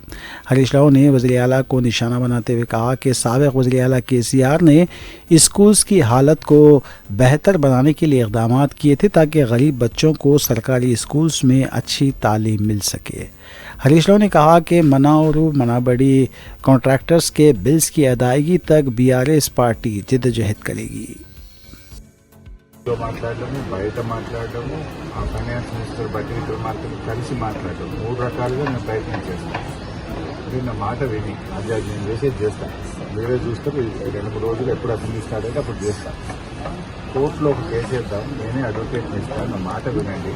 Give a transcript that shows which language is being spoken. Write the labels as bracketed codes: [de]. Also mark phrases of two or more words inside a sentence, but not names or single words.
[ur] ہریش راؤ نے وزیر اعلیٰ کو نشانہ بناتے ہوئے کہا کہ سابق وزیر اعلیٰ KCR نے اسکولز کی حالت کو بہتر بنانے کے لیے اقدامات کیے تھے تاکہ غریب بچوں کو سرکاری اسکولز میں اچھی تعلیم مل سکے. ہریش راؤ نے کہا کہ مناورو منابڑی کانٹریکٹرز کے بلز کی ادائیگی تک BRS پارٹی جدوجہد کرے گی. [te] మాట్లాడము బయట మాట్లాడము ఆ [en] finance minister [te] బట్టి ఇద్దరు కలిసి మాట్లాడము 3 రకాలుగా నేను ప్రయత్నం చేస్తాను. ఇది నా మాట విని అది నేను చేసేది చేస్తాను. మీరే చూస్తారు 2-3 రోజులు ఎప్పుడు [en] assembly start [te] అయితే అప్పుడు చేస్తాను. కోర్టులో ఒక కేసు వేద్దాం, నేనే అడ్వకేట్ ఇస్తాను, నా మాట వినండి.